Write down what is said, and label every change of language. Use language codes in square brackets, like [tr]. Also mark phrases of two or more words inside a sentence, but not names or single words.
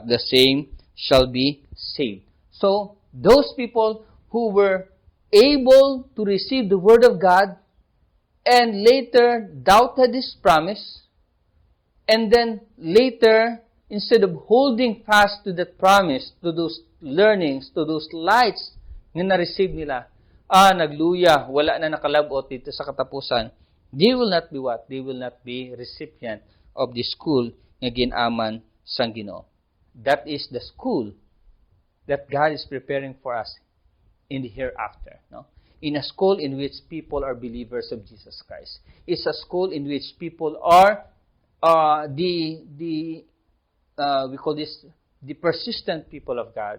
[en] The same shall be saved. So, those people who were able to receive the Word of God and later doubted His promise, and then later, instead of holding fast to that promise, to those learnings, to those lights [hil] na na-receive nila, nagluya, wala na nakalabot dito sa katapusan, [en] they will not be what? They will not be recipient of the school [hil] nga ginaman sang Ginoo. [en] That is the school that God is preparing for us in the hereafter. No? In a school in which people are believers of Jesus Christ. It's a school in which people are we call this the persistent people of God.